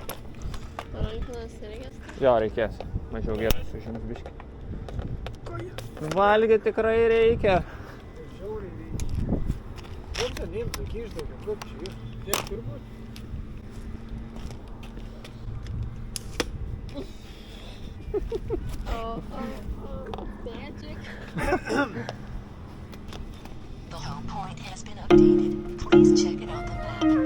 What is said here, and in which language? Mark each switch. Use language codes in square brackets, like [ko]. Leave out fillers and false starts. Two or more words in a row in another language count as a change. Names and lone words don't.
[lt] Rankinas reikės? Jo, reikės. Mažiau vietos užims biškį. Valgyti tikrai reikia. Žiauriai reikia. Kaip čia nimtų, kišdavau, kaip čia jūs? Tiek turbūt. Magic. [en] The home point has been updated. Please check it on the map.